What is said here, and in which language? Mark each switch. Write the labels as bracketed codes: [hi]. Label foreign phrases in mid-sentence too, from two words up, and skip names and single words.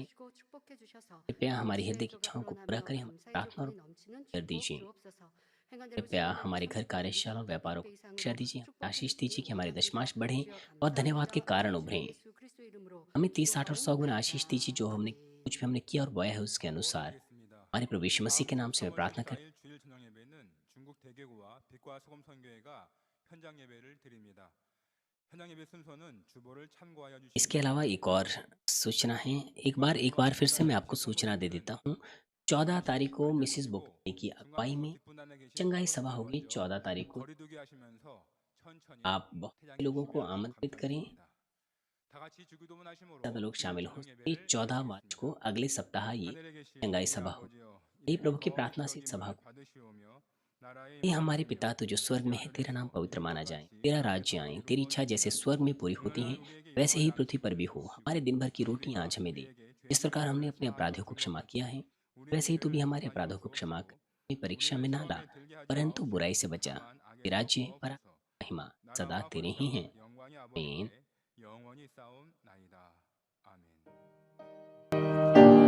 [hi] कृपया हमारी हृदय की इच्छाओं को पूरा करें, हम प्रार्थना और कर दीजिए। कृपया हमारे घर कार्यशाला और व्यापारों को शिक्षा दीजिए, आशीष दीजिए कि हमारे दशमांश बढ़ें और धन्यवाद के कारण उभरें। हमें 30, 60 और 100 गुना आशीष दीजिए, जो हमने कुछ भी हमने किया और बोया है उसके अनुसार। हमारे प्रभु यीशु मसीह के नाम से मैं प्रार्थना कर। [ko] 4일 주일 저녁 예배는 중국 대개구와 빛과 소금 선교회가 현장 예배를 드립니다. 현장 예배 순서는 주보를 참고하여 [hi] इसके [ko] 주시기 [hi] अलावा [ko] 바랍니다. [hi] एक और सूचना है। एक बार फिर से मैं आपको सूचना दे देता हूँ। 14 तारीख को मिसिस बोकाने की अगुवाई में [ko] 뒷분단에 계신 [hi] चंगाई [ko] 성도 [hi] सभा होगी। [ko] 여러분들여, [hi] 14 तारीख को [ko] 거리두기 하시면서 천천히 [hi] आप बहुत से [ko] 퇴장해 [hi] लोगों को [ko] 주시면 [hi] आमंत्रित करें, [ko] 감사하겠습니다. 다 같이 주기도문 하심으로 [hi] ज़्यादा लोग शामिल हो [ko] 저녁 [hi] सके। [ko] 예배를 [hi] 14 मार्च को [ko] 시작하겠습니다. [hi] अगले सप्ताह ये [ko] 하늘에 계신 [hi] चंगाई [ko] 우리 [hi] सभा होगी। [ko] 아버지여, [hi] ये प्रभु की [ko] 이름이 [hi] प्रार्थना से इस सभा [ko] 거룩히 [hi] को, [ko] 받으시오며 나라의 [hi] हे हमारे [ko] 임하시며 [hi] पिता, तू जो स्वर्ग में है, [ko] 뜻이 [hi] तेरा नाम [ko] 하늘에서 [hi] पवित्र माना [ko] 이루어진 [hi] जाए, [ko] 같이 [hi] तेरा [ko] 땅에서도 [hi] राज्य आए, तेरी इच्छा जैसे [ko] 이루어지이다. [hi] स्वर्ग में पूरी होती है, [ko] 오늘날 우리에게 [hi] वैसे ही [ko] 일용할 [hi] पृथ्वी पर भी [ko] 양식을 [hi] हो। [ko] 주시고 [hi] हमारे दिन भर की रोटी [ko] 우리가 [hi] आज हमें दे, [ko] 우리에게 [hi] जिस प्रकार [ko] 죄짓는 [hi] हमने [ko] 것을 [hi] अपने [ko] 사하여 [hi] अपराधियों को क्षमा किया है, [ko] 우리의 [hi] वैसे ही तू भी [ko] 죄를 [hi] हमारे [ko] 사하여 [hi] अपराधों को क्षमा कर। [ko] 주옵소서. [hi] हमें परीक्षा [ko] 우리를 [hi] में ना ला, [ko] 시험에 들게 하지 [hi] परंतु बुराई से [ko] 마옵소서. [hi] बचा। [ko] 다만 [hi] ये [ko] 악에서 [hi] राज्य, पर [ko] 구하옵소서. [hi] महिमा सदा [ko] 나라와 [hi] तेरे ही हैं। [ko] 권세와 영광이 [hi] आमीन। [ko] 아버지께 영원히 싸움나이다. 아멘.